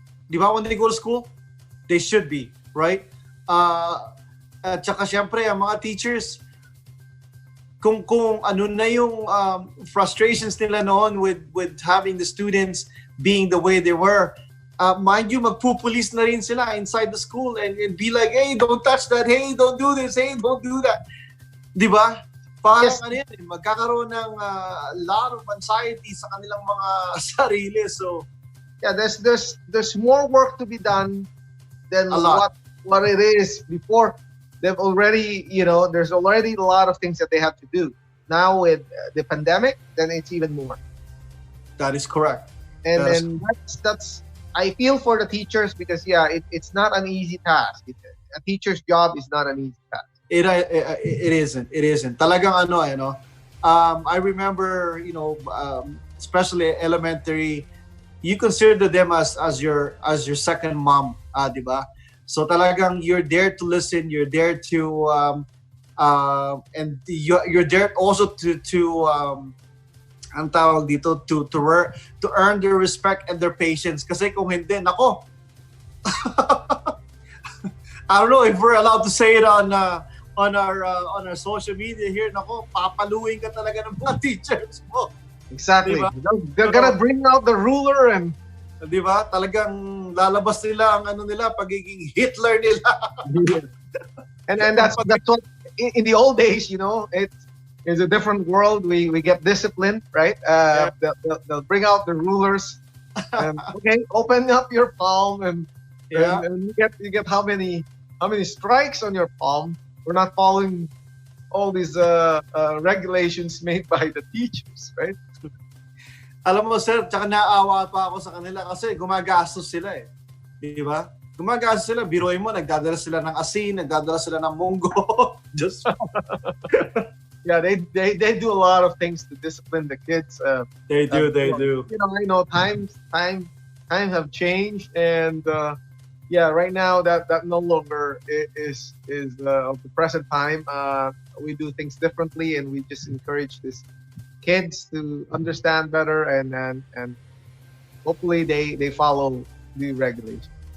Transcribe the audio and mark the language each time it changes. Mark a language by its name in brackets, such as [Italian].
[English] Diba, when they go to school? They should be, right? [Filipino] At saka syempre, ang mga teachers, kung ano na yung frustrations nila noon [English] with having the students being the way they were, mind you, [Filipino] magpupulis na rin sila [English] inside the school and be like, hey, don't touch that, hey, don't do this, hey, don't do that. Diba? [Filipino] parang ano yan, magkakaroon ng [English] lot of anxiety [Filipino] sa kanilang mga sarili. [English] So yeah, there's more work to be done than what it is before. They've already, there's already a lot of things that they have to do. Now with the pandemic, then it's even more. That is correct. And that's I feel for the teachers because it's not an easy task. A teacher's job is not an easy task. It isn't. Talagang I remember, especially elementary, you consider them as your second mom, di ba? [Filipino] So talagang [English] you're there to listen, you're there to and you're there also to [Filipino] ang tawag dito [English] to earn their respect and their patience. [Filipino] Kasi kung hindi, nako. [English] I don't know if we're allowed to say it on our social media here. [Filipino] Nako, papaluin ka talaga ng mga teachers mo. [English] Exactly. Diba? They're gonna bring out the ruler and [Filipino] di ba? Talagang lalabas nila ang pagiging Hitler nila. [English] and that's what in the old days, it's a different world. We get disciplined, right? They'll bring out the rulers. Okay, open up your palm and you get how many strikes on your palm. We're not following all these regulations made by the teachers, right? [Filipino] Alam mo, sir, tsaka naawa pa ako sa kanila kasi gumagastos sila eh. Di ba? Gumagastos sila, biruin mo, nagdadala sila ng asin, nagdadala sila ng munggo. [English] Just yeah, they do a lot of things to discipline the kids. They do. Times have changed, and right now that no longer is of the present time. We do things differently, and we just encourage this kids to understand better, and hopefully they follow the regulations.